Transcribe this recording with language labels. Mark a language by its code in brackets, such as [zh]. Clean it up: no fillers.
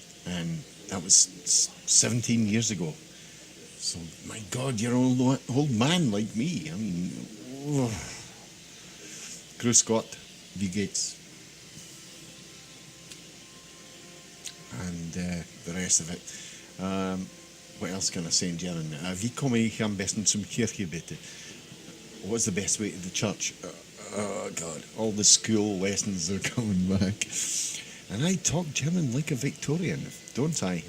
[en] And that was 17 years ago. So, my God, you're an old man like me. I mean, [de] Grüß Gott, wie geht's? [en] And the rest of it. What else can I say in German? [de] Wie komme ich am besten zum Kirche, bitte? [en] What's the best way to the church? Oh, God, all the school lessons are coming back. And I talk German like a Victorian, don't I?